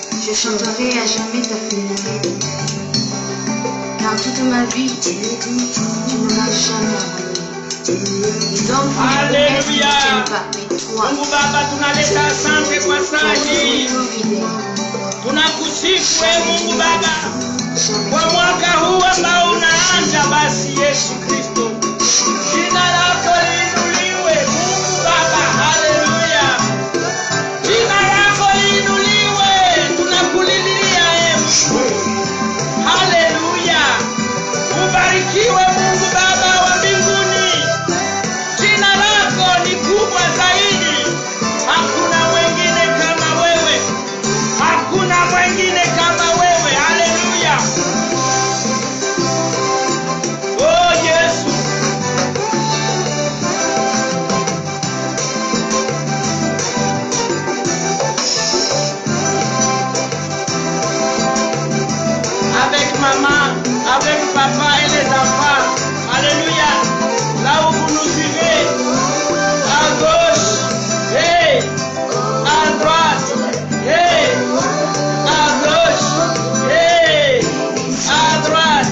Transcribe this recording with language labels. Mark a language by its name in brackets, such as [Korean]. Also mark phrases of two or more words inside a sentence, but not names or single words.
[French] Je chanterai à jamais ta fidélité. Car toute ma vie, tu ne m'as jamais abandonné. Les hommes font des promesses qui ne tiennent pas, mais toi, [Swahili] Mungu Baba, tunaleta asante kwa [French] tu [Swahili] saa [French] es [Swahili] hii. [French] toujours fidèle. [Swahili] Tunakusifu wewe Mungu Baba kwa mwaka huu ambao unaanza. Basi Yesu Kristo, jina lako liinuliwe Mungu Baba. Haleluya, jina lako liinuliwe, tunakulilia Mungu. Haleluya, ubarikiwe Mungu Baba wa mbinguni. Jina lako ni kubwa zaidi, hakuna mwingine kama wewe, hakuna mwingine kama wewe. Haleluya, oh Yesu. [French] Avec maman, avec papa et les enfants. Alléluia. Là où vous nous suivez, à gauche, hey, à droite, hey, à gauche, hey, à droite.